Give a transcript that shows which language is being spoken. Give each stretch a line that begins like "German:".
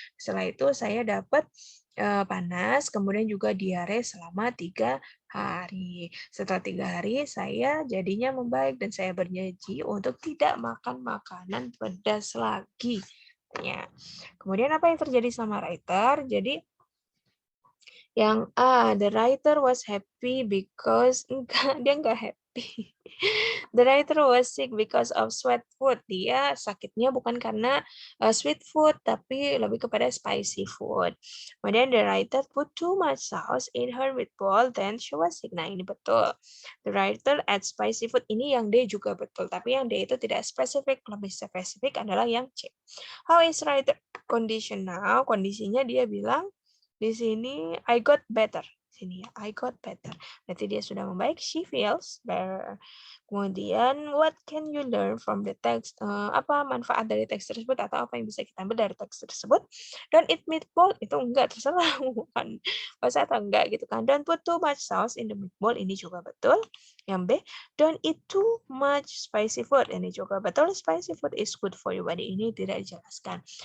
Indonesian: Setelah itu saya dapat panas, kemudian juga diare selama 3 hari. Setelah 3 hari, saya jadinya membaik dan saya berjanji untuk tidak makan makanan pedas lagi. Ya. Kemudian apa yang terjadi sama writer? Jadi yang A,
English: the writer was happy because
Indonesian: dia nggak
English: happy. The writer was sick because of sweet food.
Indonesian: Dia sakitnya bukan karena sweet food, tapi lebih kepada spicy food. Kemudian
English: the writer put too much sauce in her meatball, then she was sick.
Indonesian: Nah, ini betul.
English: The writer add spicy food.
Indonesian: Ini yang D juga betul, tapi yang D itu tidak spesifik. Lebih spesifik adalah yang C.
English: How is writer condition now?
Indonesian: Kondisinya dia bilang, di sini
English: I got better.
Indonesian: Sini ya,
English: I got better.
Indonesian: Berarti dia sudah membaik.
English: She feels better.
Indonesian: Kemudian
English: what can you learn from the text?
Indonesian: Apa manfaat dari teks tersebut atau apa yang bisa kita ambil dari teks tersebut?
English: Don't eat meatball
Indonesian: itu enggak, terserah bukan bahasa atau enggak gitu kan.
English: Don't put too much sauce in the meatball,
Indonesian: ini juga betul. Yang B,
English: don't eat too much spicy food, ini juga betul. Spicy food is good for your body,
Indonesian: ini tidak dijelaskan.